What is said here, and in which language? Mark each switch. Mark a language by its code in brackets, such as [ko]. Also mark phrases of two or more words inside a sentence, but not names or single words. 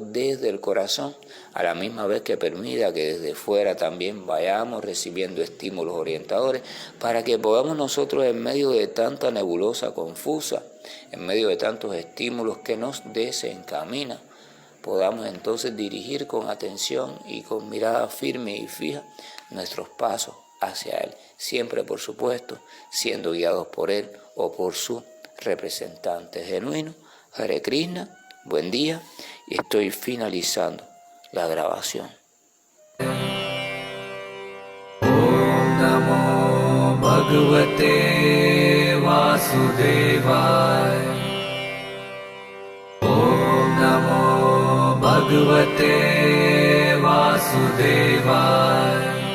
[es] desde el corazón, a la misma vez que permita que desde fuera también vayamos recibiendo estímulos orientadores, para que podamos nosotros, en medio de tanta nebulosa confusa, en medio de tantos estímulos que nos desencaminan, podamos entonces dirigir con atención y con mirada firme y fija nuestros pasos hacia Él, siempre, por supuesto, siendo guiados por Él o por su representante genuino. [sa] हरे कृष्ण, [es] buen día, y estoy finalizando la grabación. [sa] ॐ नमो भगवते वासुदेवाय. ॐ नमो भगवते वासुदेवाय.